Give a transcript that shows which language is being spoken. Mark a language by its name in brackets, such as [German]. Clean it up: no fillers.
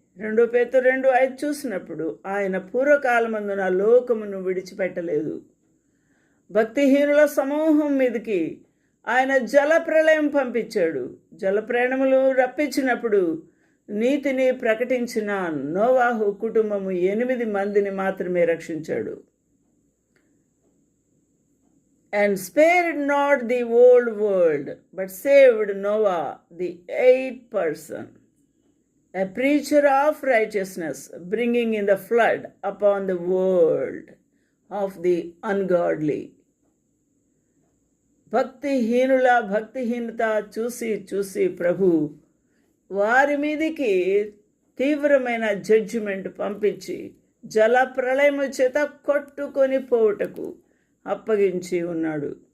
[Telugu] 2 పేతురు 2:5 చూసినప్పుడు ఆయన పూర్వకాలమందున లోకమును విడిచిపెట్టలేదు. భక్తిహీనుల సమూహం మీదకి ఆయన జలప్రళయం పంపించాడు. జలప్రయాణములు రప్పించినప్పుడు నీతిని ప్రకటించిన నోవాహు కుటుంబము 8 మందిని మాత్రమే రక్షించాడు. [English] And spared not the old world, but saved Noah, the 8th person, a preacher of righteousness, bringing in the flood upon the world of the ungodly. [Telugu] భక్తిహీనుల భక్తిహీనత చూసి ప్రభు వారి మీదికి తీవ్రమైన జడ్జిమెంట్ పంపించి జల ప్రళయము చేత కొట్టుకొని పోవుటకు అప్పగించి ఉన్నాడు.